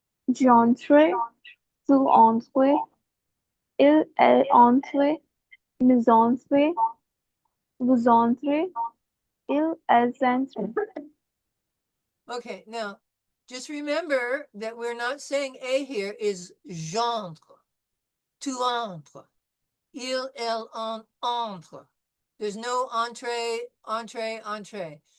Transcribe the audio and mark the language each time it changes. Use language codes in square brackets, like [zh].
[fr] J'entre, tu entres, il, elle entre, nous entrons, vous entrez, il, elles entrent. [en] Okay. Now, just remember that we're not saying A here is j'entre. [fr] Tu entres. Il, elle, entre. [en] There's no entrée, entrée, entrée.